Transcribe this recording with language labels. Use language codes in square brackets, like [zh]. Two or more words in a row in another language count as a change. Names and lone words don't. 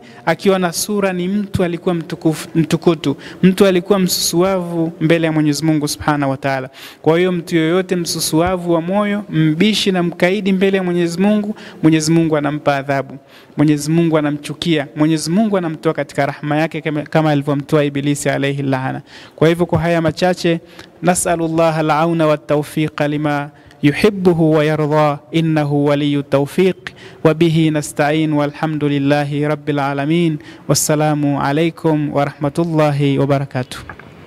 [sw] Akiwa na sura ni mtu alikuwa mtukutu, mtu alikuwa msusuavu mbele ya Mwenyezi Mungu [ar] سبحانه وتعالى. [sw] Kwa hiyo mtu yoyote msusuavu wa moyo, mbishi na mkaidi mbele ya Mwenyezi Mungu, Mwenyezi Mungu anampa adhabu, Mwenyezi Mungu anamchukia, Mwenyezi Mungu anamtoa katika rahma yake kama alivyomtoa Ibilisi [ar] عليه لعنة. [sw] Kwa hivyo kwa haya machache, [ar] نسأل الله العون والتوفيق لما يحبه ويرضى إنه ولي التوفيق وبه نستعين والحمد لله رب العالمين والسلام عليكم ورحمة الله وبركاته.